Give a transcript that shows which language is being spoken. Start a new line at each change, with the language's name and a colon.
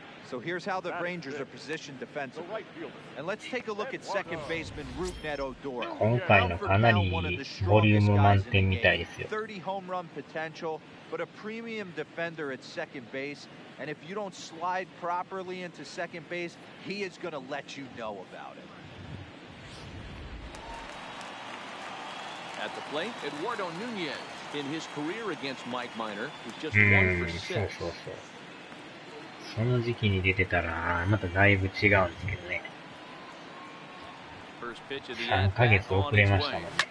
English: So here's how the Rangers are positioned defensively. And let's take a look at second baseman Rougned Odor.
Japanese: 今回のかなりボリューム満点みたいですよ。
English: 30 home run potential, but a premium defender at second base. And if you don't slide properly into second base, he is going to let you know about it. At the plate, Eduardo Nunez in his career against Mike Minor was just 1 for 6.
Japanese: その時期に出てたらまただいぶ違うんですけどね。 3ヶ月遅れましたもんね。